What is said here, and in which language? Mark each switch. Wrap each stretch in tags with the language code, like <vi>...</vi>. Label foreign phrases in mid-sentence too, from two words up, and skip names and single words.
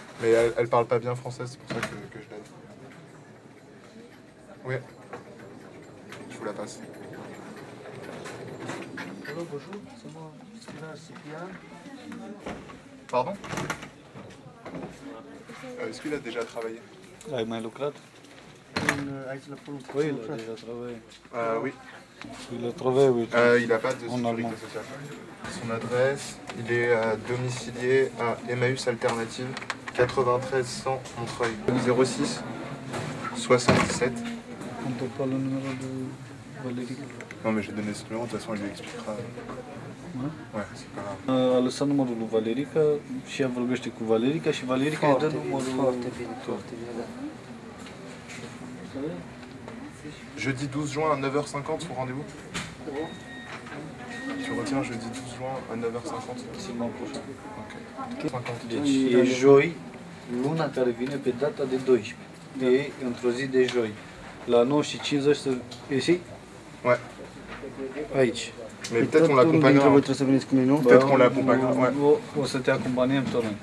<fr>Mais elle parle pas bien français, c'est pour ça que je l'aide. Oui. Je vous la passe. Hello, bonjour, c'est moi, Cyprien. Pardon? Est-ce qu'il a déjà travaillé?</fr> <ro>Ai mai lucrat? Aici la Pôle emploi.</ro> <fr>Oui, il a déjà travaillé. Oui. Il a trouvé, oui. Il n'a pas de sécurité sociale. Son adresse, il est domicilié à Emmaüs Alternative, 93 100 Montreuil. 06 77. On peut pas le numéro de Valérie. Non mais j'ai donné ce numéro, de toute façon il lui expliquera. Ouais, c'est pas grave.</fr> <ro>A lăsat numărul lui Valerica și ea vorbește cu Valerica și Valerica îi dă numărul. Foarte bine, foarte bine, da.</ro> <fr>Jeudi 12 juin à 9h50 son rendez-vous. Tu retiens jeudi 12 juin à 9h50. Simon prochain. Ok.</fr> <ro>Deci e joi, luna care vine pe data de 12. E într-o zi de joi. La 9:50 să ieși?</ro> <fr>Ouais.</fr> <ro>Aici.</ro> <fr>Mais peut-être on l'accompagnera.</fr> <ro>Voi trebuie să veniți cu mine, nu?</ro> <fr>Peut-être qu'on l'accompagnera. Ouais.</fr> <ro>O să te acompaniem tot noi.</ro>